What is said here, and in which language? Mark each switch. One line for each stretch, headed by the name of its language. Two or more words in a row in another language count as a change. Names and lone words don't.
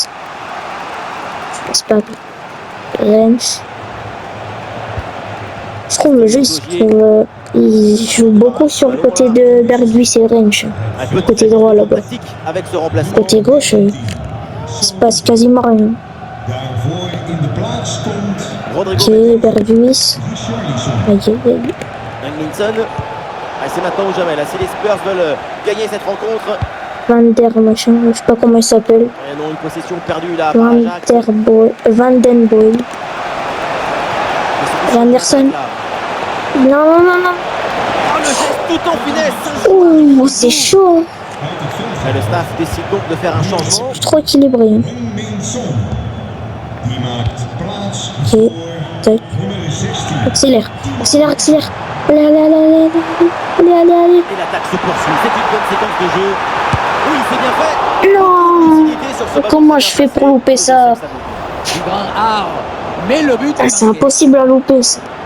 French: C'est pas... Rennes. Je trouve le jeu, il joue beaucoup sur le côté de Berghuis et Rennes. Un peu de Côté droit, là-bas. pratique avec ce remplacement. Côté gauche, il se passe quasiment rien.
Dutch: Daarvoor in de plaats komt Rodrigo Ok, Berghuis. Richarlison. Hingminson.
French: Ah, c'est maintenant ou jamais. Là, si les Spurs veulent gagner cette rencontre. Van der machin, je sais pas comment il s'appelle. Et non, une possession perdue là par Ajax. Van den Boy. Vanderson. Non, non, non, non. Oh, le geste tout en finesse. Ouh, c'est chaud. Et le staff décide donc de faire un changement. C'est trop équilibré. Hein.
Dutch: Hingminson. Die maakt plaats Ok, voor tac. nummer 16.
French: Accélère, accélère, accélère. Allez, allez, allez, allez, allez, allez, allez. Et l'attaque se poursuit. C'est une bonne séquence de jeu. Oui, c'est bien fait. Non. Facilité sur ce ballon. Comment je fais pour louper ça? Du grand art. Mais le but Ah, est c'est marqué. impossible à louper ça.